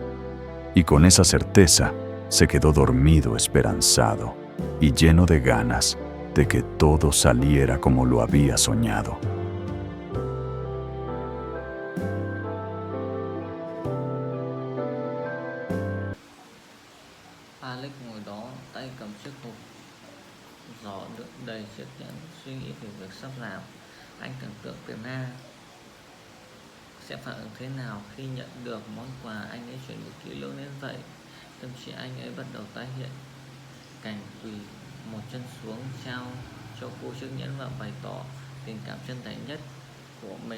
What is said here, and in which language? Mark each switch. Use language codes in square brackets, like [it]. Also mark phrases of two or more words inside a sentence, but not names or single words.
[es] Y con esa certeza, se quedó dormido, esperanzado y lleno de ganas de que todo saliera como lo había soñado. [vi] Alex ngồi đó, tay cầm chiếc hộp giỏ đựng đầy chiếc nhẫn, suy nghĩ về việc sắp làm. Anh tưởng tượng Tuna sẽ phản ứng thế nào khi nhận được món quà anh ấy chuẩn bị kỹ lưỡng đến vậy. Tâm trí anh ấy bắt đầu tái hiện cảnh quỳ một chân xuống trao cho cô chiếc nhẫn và bày tỏ tình cảm chân thành nhất của mình.